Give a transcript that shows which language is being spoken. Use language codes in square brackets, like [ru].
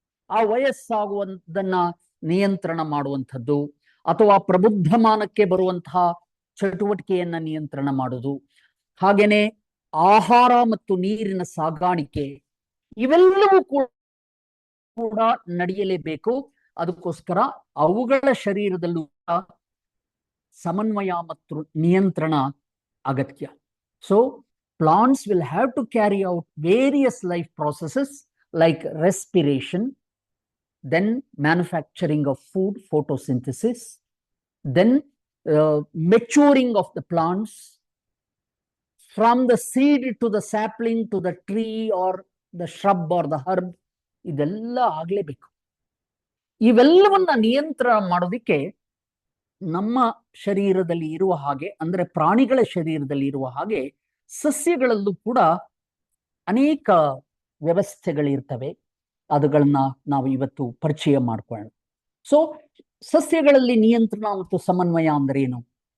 [kn] ಆ ವಯಸ್ಸಾಗುವುದನ್ನ ನಿಯಂತ್ರಣ ಮಾಡುವಂಥದ್ದು ಅಥವಾ ಪ್ರಬುದ್ಧಮಾನಕ್ಕೆ ಬರುವಂತಹ ಚಟುವಟಿಕೆಯನ್ನ ನಿಯಂತ್ರಣ ಮಾಡುವುದು, ಹಾಗೇನೆ ಆಹಾರ ಮತ್ತು ನೀರಿನ ಸಾಗಾಣಿಕೆ, ಇವೆಲ್ಲವೂ ಕೂಡ ನಡೆಯಲೇಬೇಕು. ಅದಕ್ಕೋಸ್ಕರ ಅವುಗಳ ಶರೀರದಲ್ಲೂ ಸಮನ್ವಯ ಮತ್ತು ನಿಯಂತ್ರಣ ಅಗತ್ಯ. [en] So plants will have to carry out various life processes like respiration, then manufacturing of food, photosynthesis, then maturing of the plants from the seed to the sapling to the tree or the shrub or the herb. [kn] ಇದೆಲ್ಲ ಆಗ್ಲೇಬೇಕು. ಇವೆಲ್ಲವನ್ನ ನಿಯಂತ್ರಣ ಮಾಡೋದಿಕ್ಕೆ ನಮ್ಮ ಶರೀರದಲ್ಲಿ ಇರುವ ಹಾಗೆ, ಅಂದ್ರೆ ಪ್ರಾಣಿಗಳ ಶರೀರದಲ್ಲಿ ಇರುವ ಹಾಗೆ ಸಸ್ಯಗಳಲ್ಲೂ ಕೂಡ ಅನೇಕ ವ್ಯವಸ್ಥೆಗಳಿರ್ತವೆ. ಅವುಗಳನ್ನ ನಾವು ಇವತ್ತು ಪರಿಚಯ ಮಾಡ್ಕೊಳ್ಳೋಣ. ಸೊ ಸಸ್ಯಗಳಲ್ಲಿ ನಿಯಂತ್ರಣ ಮತ್ತು ಸಮನ್ವಯ ಅಂದ್ರೆ ಏನು?